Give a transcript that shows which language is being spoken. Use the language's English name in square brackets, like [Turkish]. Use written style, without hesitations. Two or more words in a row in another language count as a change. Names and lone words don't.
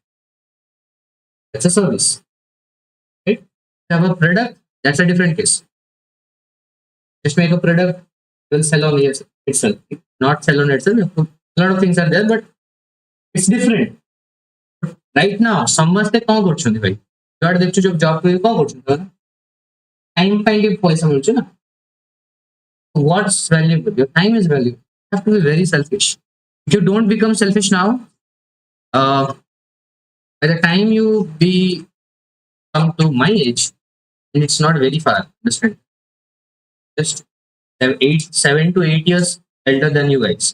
[English] That's a service, right? If you have a product, that's a different case. Just make a product, will sell on itself. Not sell on itself. A lot of things are there, but it's different. Right now, [Odia] ସମସ୍ତେ କଣ କରୁଛନ୍ତି ଭାଇ? ଯୁଆଡେ ଦେଖୁଛୁ ଯୋଉ ଜବ୍ କରି କଣ କରୁଛନ୍ତି? ଟାଇମ୍ ପାଇଁ ଟିକେ ପଇସା ମିଳୁଛି ନା? [English] What's valuable? Your time is valuable. You have to be very selfish. If you don't become selfish now, by the time you come to my age, and it's not very far, understand? Just 7 to 8 years elder than you guys.